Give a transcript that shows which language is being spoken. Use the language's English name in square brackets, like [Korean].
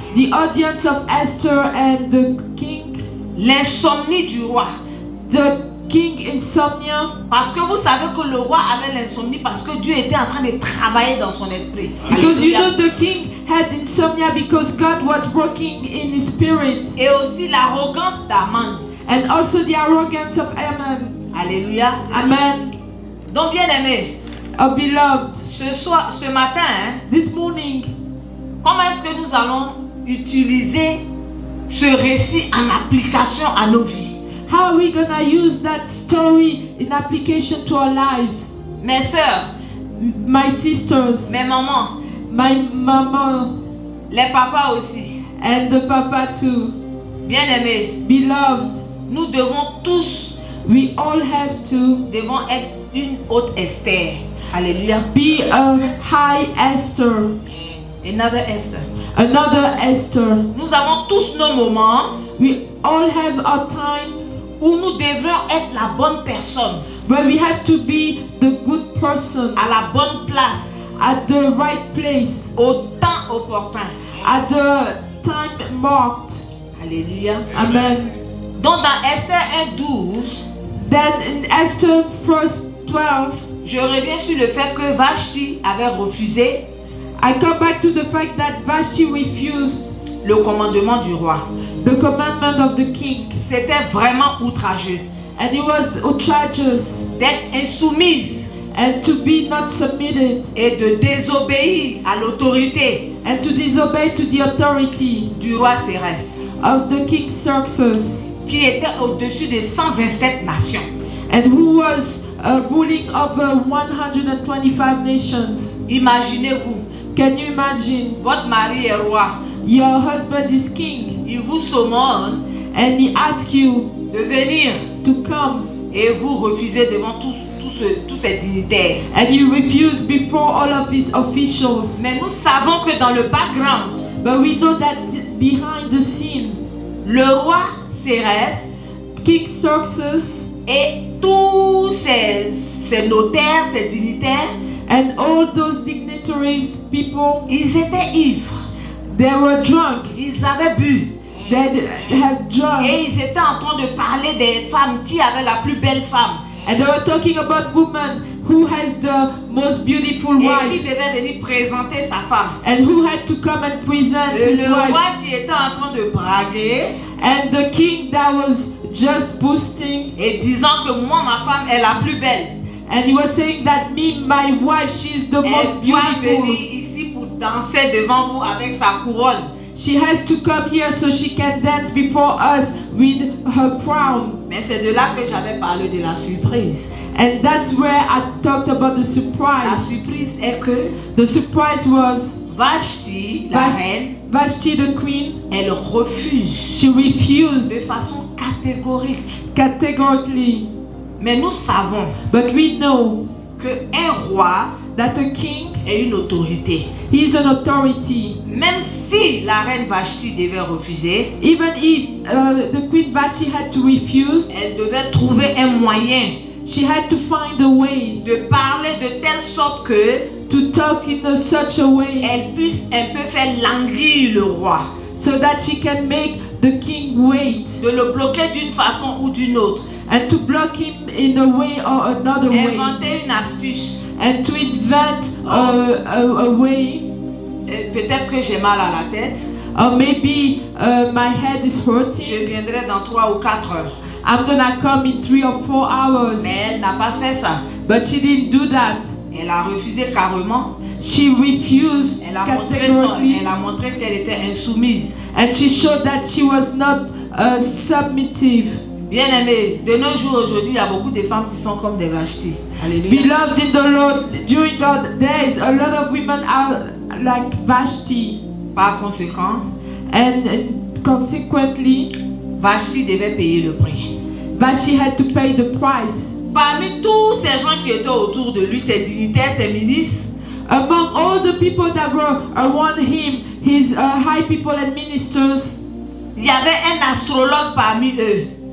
[English] the audience of Esther and the king, [French] l'insomnie du roi. [English] the king insomnia. [French] Parce que vous savez que le roi avait l'insomnie parce que Dieu était en train de travailler dans son esprit. [English] Because you [French] Alléluia. [English] know the king had insomnia because God was working in his spirit. [French] Et aussi l'arrogance d'Aman. [English] And also the arrogance of Ammon. [French] Alléluia. [English] Amen. [French] Donc bien aimé, [English] Oh beloved, [French] ce matin, hein, [English] this morning, [French] comment est-ce que nous allons utiliser ce récit en application à nos vies? [English] how are we gonna use that story in application to our lives? [French] Mes sœurs, [English] My sisters, [French] mes mamans, [English] my mama, [French] les papas aussi, [English] and the papa too. [French] bien aimés, [English] Beloved, [French] nous devons tous [English] we all have to [French] devons être une haute Esther. Alléluia. [English] be a high Esther, Another Esther. another Esther. [French] Nous avons tous nos moments [English] We all have our time [French] où nous devrons être la bonne personne, [English] where we have to be the good person [French] à la bonne place, [English] at the right place, [French] au temps opportun. [English] at the time marked. [French] Alléluia. [English] Amen. [French] Donc dans Esther 1:12, [English] Then in Esther 1:12, [French] je reviens sur le fait que Vashti avait refusé [English] I come back to the fact that Vashti refused [French] le commandement du roi. [English] the commandment of the king, [French] C'était vraiment outrageux [English] and it was outrageous [French] d'être insoumise [English] and to be not submitted [French] et de désobéir à l'autorité [English] and to disobey to the authority [French] du roi Cérès, [English] of the king Xerxes, [French] qui était au-dessus de 127 nations. [English] and who was ruling over 125 nations. [French] Imaginez-vous, [English] Can you imagine? [French] votre mari est roi, [English] Your husband is king, [French] il vous sommone [English] and he asks you [French] de venir [English] to come, [French] et vous refusez devant tous ces dignitaires. [English] and you refuse before all of his officials. [French] Mais nous savons que dans le background, [English] But we know that behind the scene, [French] le roi Cérès [English] King Xerxes [French] et tous ces notaires, ces dignitaires, [English] and all those dignitaries, people, [French] ils étaient ivres, [English] they were drunk. [French] ils avaient bu [English] They had drunk, [French] et ils étaient en train de parler des femmes qui avaient la plus belle femme [English] and they were talking about woman who has the most beautiful [French] et qui [English] wife, [French] devait venir présenter sa femme. [English] and who had to come and present [French] Et [English] his [French] le [English] wife, [French] roi qui était en train de braguer [English] and the king that was just boasting, [French] et disant que moi, ma femme est la plus belle. [English] and he was saying that me, my wife, she's the [French] Elle [English] most [French] doit venir [English] beautiful. [French] ici pour danser devant vous avec sa couronne. [English] She has to come here so she can dance before us with her crown. [French] Mais c'est de là que j'avais parlé de la surprise. [English] And that's where I talked about the [French] La [English] surprise. [French] surprise est que [English] The surprise was [French] Vashti, la reine, [English] Vashti the queen, [French] elle refuse [English] she refused [French] de façon catégorique. [English] categorically. [French] Mais nous savons [English] But we know [French] qu'un roi [English] that a king [French] est une autorité. [English] is an authority. [French] Même si la reine Vashti devait refuser, [English] even if the Queen Vashti had to refuse, [French] elle devait trouver un moyen [English] she had to find a way [French] de parler de telle sorte que [English] to talk in such a way [French] elle puisse un peu faire languir le roi, [English] so that she can make the king wait [French] de le bloquer d'une façon ou d'une autre, [English] and to block him in a way or another way, [French] inventer une astuce. [English] and to invent a way. [French] Peut-être que j'ai mal à la tête, [English] Or maybe my head is [French] je [English] hurting. [French] viendrai dans 3 ou 4 heures. [English] I'm gonna come in 3 or 4 hours. [French] Mais elle n'a pas fait ça. [English] But she didn't do that. [French] Elle a refusé carrément. [English] She refused [French] Elle a [English] categorically, [French] montré qu'elle était insoumise. [English] and she showed that she was not submissive. [French] Bien aimé, de nos jours aujourd'hui, il y a beaucoup de femmes qui sont comme des Vashti. Alléluia. [English] Beloved in the Lord, during the days, a lot of women are like Vashti, [French] Par conséquent, [English] and consequently, [French] Vashti devait payer le prix. [English] Vashti had to pay the price. [French] Parmi tous ces gens qui étaient autour de lui, ses dignitaires, ses ministres, [English] Among all the people that were around him, his high people and ministers, [French] il y avait un astrologue parmi eux.